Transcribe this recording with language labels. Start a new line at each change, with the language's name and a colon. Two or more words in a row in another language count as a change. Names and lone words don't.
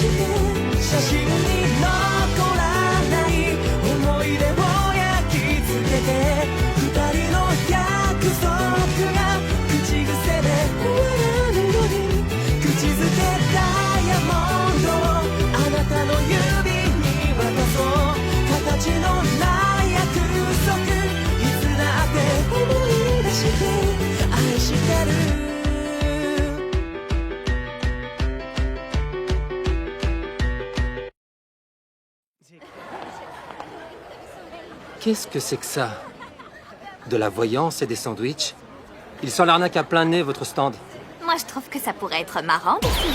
Japanese: して写真に残らない思い出を焼き付けて二人の約束が口癖で終わらぬように口づけダイヤモンドをあなたの指に渡そう形のない約束いつだって思い出して愛してる
French: Qu'est-ce que c'est que ça? De la voyance et des sandwichs? Ils sont l'arnaque à plein nez, votre stand. Moi, je trouve que ça pourrait être marrant d'essayer.